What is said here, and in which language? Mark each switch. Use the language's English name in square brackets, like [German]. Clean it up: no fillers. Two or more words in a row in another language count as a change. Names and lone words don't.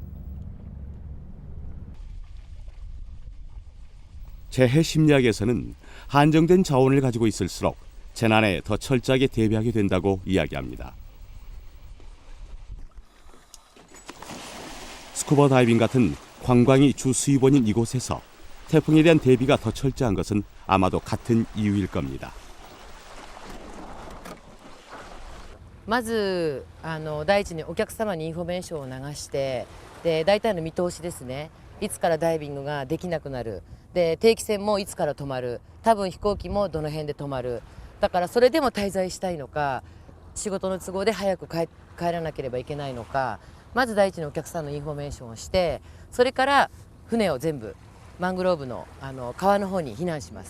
[Korean] 재해 심리학에서는 한정된 자원을 가지고 있을수록 재난에 더 철저하게 대비하게 된다고 이야기합니다. 스쿠버 다이빙 같은 관광이 주 수입원인 이곳에서 태풍에 대한 대비가 더 철저한 것은 아마도 같은 이유일 겁니다. [Japanese] まず第一にお客様にインフォメーションを流して、で大体の見通しですね、いつからダイビングができなくなる、で定期船もいつから止まる、多分飛行機もどの辺で止まる、だからそれでも滞在したいのか、仕事の都合で早く帰らなければいけないのか、まず第一にお客さんのインフォメーションをして、それから船を全部マングローブの川の方に避難します。